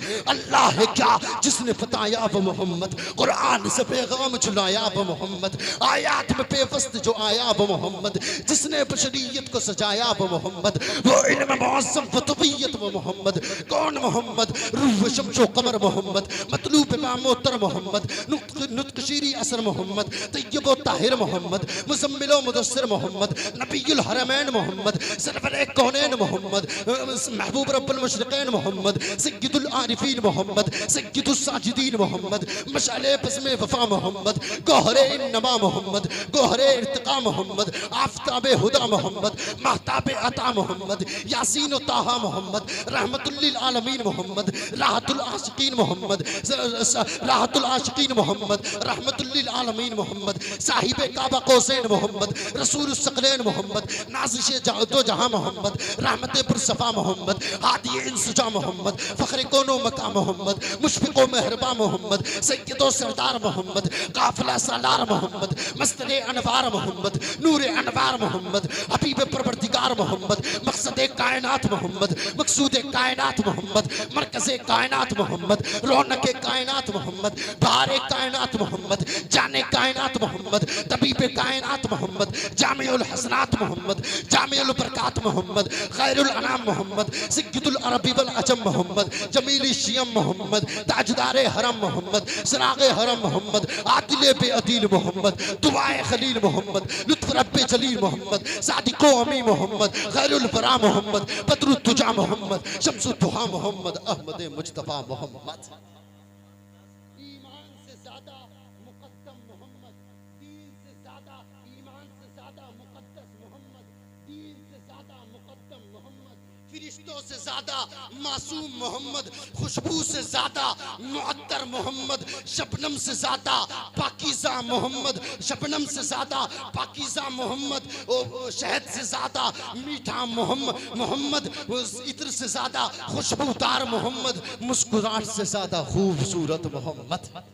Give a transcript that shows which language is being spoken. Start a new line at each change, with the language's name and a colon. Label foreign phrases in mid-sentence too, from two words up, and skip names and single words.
Urdu: اللہ ہے کیا جس نے بتایا وہ محمد، قرآن سے پیغام چلایا وہ محمد، آیات میں پیوست جو آیا وہ محمد، جس نے بشریت کو سجایا وہ محمد، وہ علم معظم و طبیعت وہ محمد. کون محمد؟ روح شمس و قمر محمد، مطلوب ماموتر محمد، نطق شیریں اثر محمد، طیب و طاہر محمد, مزمل و مدثر محمد، نبی الحرمین محمد، سرور کونین محمد، محبوب رب المشرقین محمد، سید العارفین محمد، سید الساجدین محمد، مشعل بزم وفا محمد، گوہر انما محمد، گوہر ارتقا محمد، آفتاب ہدیٰ محمد، مہتاب عطا محمد، یٰسین و طٰہٰ محمد، رحمۃ للعالمین محمد، راحت العاشقین محمد, راحت العاشقین محمد، رحمۃ للعالمین محمد, صاحب کابا قوسین محمد، رسول الثقلین محمد، نازش دو جہاں محمد، رحمت پرصفا محمد، ہادی انس و جاں محمد، فخر کون و مکاں محمد، مشفقو مہرباں محمد، سید و سردار محمد، قافلہ سالار محمد، مستر انوار محمد، نور انوار محمد، حبیب پروردگار محمد، مقصد کائنات محمد، مقصود کائنات محمد، مرکز کائنات محمد، رونق کائنات محمد، بار کائنات محمد، جان کائنات محمد، طبیب کائنات محمد، جامع الحسنات محمد، جامع البرکات محمد، خیر الانام محمد، سید العربی والعجم محمد، جمیلی شیم محمد، تاجدار حرم محمد، سراغ حرم محمد، عادل بے عدیل محمد، دعائے خلیل محمد، لطف رب جلیل محمد، صادق امیں محمد, خیر البریٰ محمد، بدر الدجیٰ محمد، شمس الضحیٰ محمد، احمد مجتبیٰ محمد. ایمان سے زیادہ مقدم محمد، دین سے زیادہ، ایمان سے زیادہ مقدس محمد, دین سے زیادہ مقدم محمد، فرشتوں سے زیادہ معصوم محمد، خوشبو سے زیادہ معطر محمد، شبنم سے زیادہ پاکیزہ محمد، شبنم سے زیادہ پاکیزہ محمد، شہد سے زیادہ میٹھا محمد، عطر سے زیادہ خوشبودار محمد، مسکراہٹ سے زیادہ خوبصورت محمد.